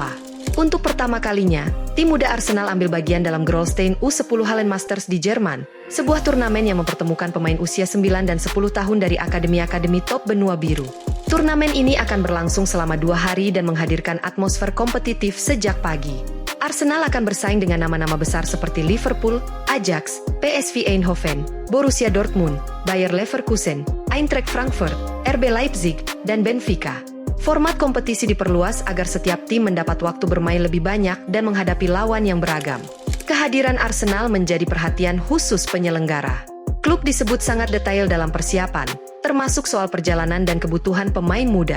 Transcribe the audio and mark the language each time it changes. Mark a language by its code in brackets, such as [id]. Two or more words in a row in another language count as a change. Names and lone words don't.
[id] Untuk pertama kalinya, tim muda Arsenal ambil bagian dalam Grolstein U10 Hallen Masters di Jerman, sebuah turnamen yang mempertemukan pemain usia 9 dan 10 tahun dari akademi-akademi top benua biru. Turnamen ini akan berlangsung selama 2 hari dan menghadirkan atmosfer kompetitif sejak pagi. Arsenal akan bersaing dengan nama-nama besar seperti Liverpool, Ajax, PSV Eindhoven, Borussia Dortmund, Bayer Leverkusen, Eintracht Frankfurt, RB Leipzig, dan Benfica. Format kompetisi diperluas agar setiap tim mendapat waktu bermain lebih banyak dan menghadapi lawan yang beragam. Kehadiran Arsenal menjadi perhatian khusus penyelenggara. Klub disebut sangat detail dalam persiapan, termasuk soal perjalanan dan kebutuhan pemain muda.